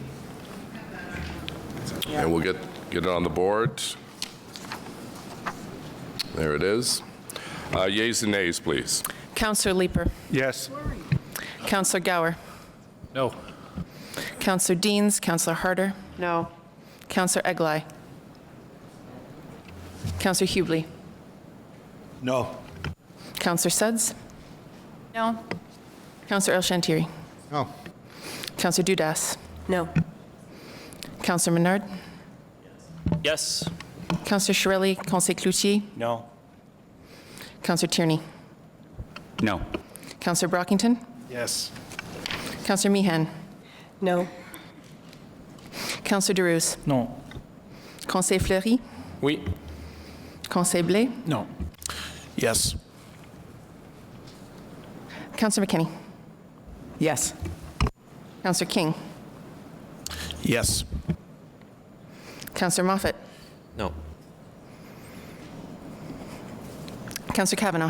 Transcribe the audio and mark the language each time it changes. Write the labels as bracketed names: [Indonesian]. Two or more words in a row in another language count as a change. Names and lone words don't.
[English] And we'll get it on the board. There it is. Yeas and nays, please. Councillor Leeper. Yes. Councillor Gower. No. Councillor Deans. Councillor Harder. No. Councillor Eglai. Councillor Hubley. No. Councillor Sudds. No. Councillor El Shantiri. No. Councillor Dudas. No. Councillor Menard. Yes. Councillor Shirelli. Conseil Cloutier. No. Councillor Tierney. No. Councillor Brockington. Yes. Councillor Meehan. No. Councillor Derouz. No. Conseil Fleury. Oui. Conseil Blais. No. Yes. Councillor McKinney. Yes. Councillor King. Yes. Councillor Moffat. No. Councillor Kavanagh.